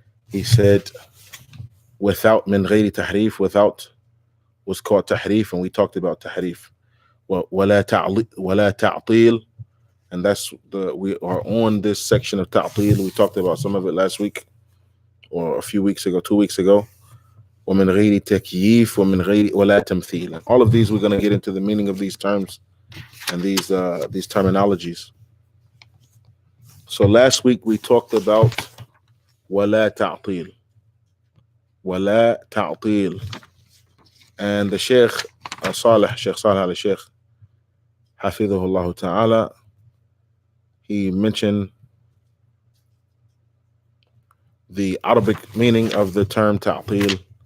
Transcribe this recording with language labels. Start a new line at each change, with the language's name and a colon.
English: He said, without
Arabic: min ghayri tahrif,
English: without was called tahrif, and we talked about tahrif.
Arabic: ولا تعطيل,
English: and that's we are on this section of ta'til. We talked about some of it last week or a few weeks ago, 2 weeks ago.
Arabic: ومن غير تكييف ومن غير ولا تمثيل.
English: And all of these, we're going to get into the meaning of these terms and these terminologies. So last week we talked about
Arabic: ولا تعطيل. ولا تعطيل.
English: And the Sheikh Salih al-Sheikh Hafidhahullah Ta'ala, he mentioned the Arabic meaning of the term ta'til.